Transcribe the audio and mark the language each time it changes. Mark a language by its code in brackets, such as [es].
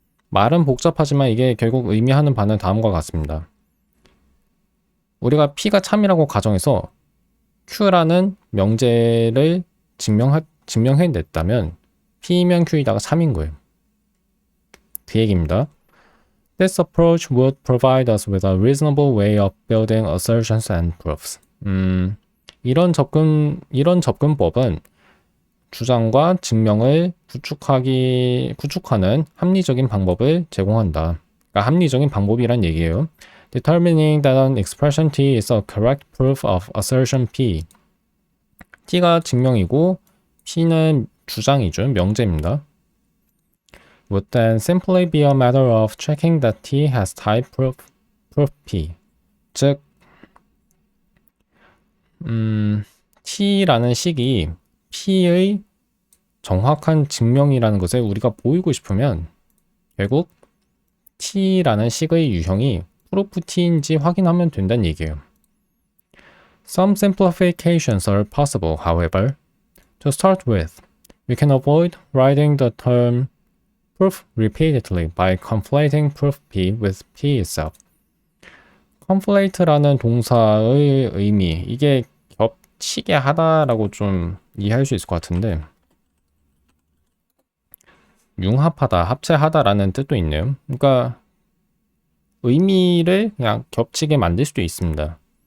[ko] 말은 복잡하지만 이게 결국 의미하는 바는 다음과 같습니다. 우리가 P가 참이라고 가정해서 Q라는 명제를 증명해냈다면 P면 Q이다가 참인 거예요. 그 얘기입니다. [en] This approach would provide us with a reasonable way of building assertions and proofs. [ko] 이런 접근법은 주장과 증명을 구축하는 합리적인 방법을 제공한다. 그러니까 합리적인 방법이란 얘기예요. [en] Determining that an expression T is a correct proof of assertion P. [ko] T가 증명이고 P는 주장이죠. 명제입니다. [en] Would then simply be a matter of checking that T has type proof P. [ko] 즉, T라는 식이 P의 정확한 증명이라는 것을 우리가 보이고 싶으면 결국 T라는 식의 유형이 프로프 T인지 확인하면 된다는 얘기예요. [en] Some simplifications are possible, however. To start with, we can avoid writing the term proof repeatedly by conflating proof P with P itself. [ko] conflate라는 동사의 의미, 이게 겹치게 하다라고 좀 이해할 수 있을 것 같은데 융합하다, 합체하다라는 뜻도 있네요. 그러니까 의미를 그냥 겹치게 만들 수도 있습니다.